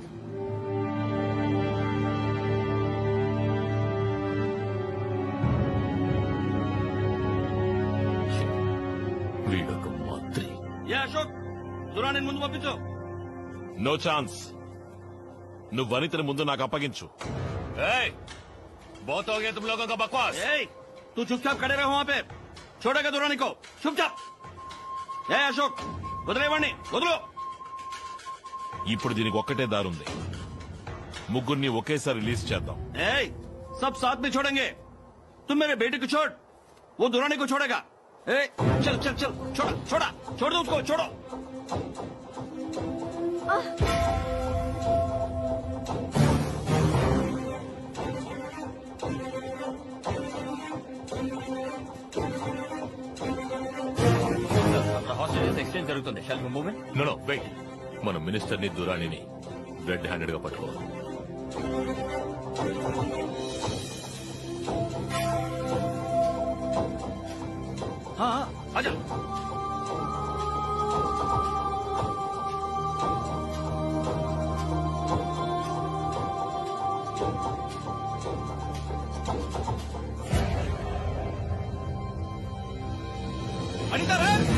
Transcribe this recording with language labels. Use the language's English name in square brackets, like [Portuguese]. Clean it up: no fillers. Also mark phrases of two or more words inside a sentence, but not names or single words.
[Telugu] వీడొక మంత్రి. ఏ అశోక్, దురాని ముందు పంపించు. [English] No chance. [Telugu] నువ్వు వనితని ముందు నాకు అప్పగించు. [Hindi] बहुत हो गया तुम लोगों का बकवास. ए, तू चुपचाप खड़े रहो वहाँ पे. छोड़ेगा दुरानी को चुपचाप. [Telugu] ఏ అశోక్, వదిలేవాడిని, వదులు. ఇప్పుడు దీనికి ఒక్కటే దారుంది. ముగ్గురిని ఒకేసారి రిలీజ్ చేద్దాం. [Hindi] ए, सब साथ में छोड़ेंगे. तुम मेरे बेटे को छोड़, वो दुरानी को छोड़ेगा. ए, चल चल चल, छोड़ा छोड़ा, छोड़ दो उसको, छोड़ो. [Telugu] ఎక్స్చేంజ్ జరుగుతుంది. [English] Shall we move in? No wait. [Telugu] మన మినిస్టర్ ని దురానిని [English] red handed [Telugu] గా పట్టుకో. [Hindi] हाँ हाँ, आजा. अनिता रे!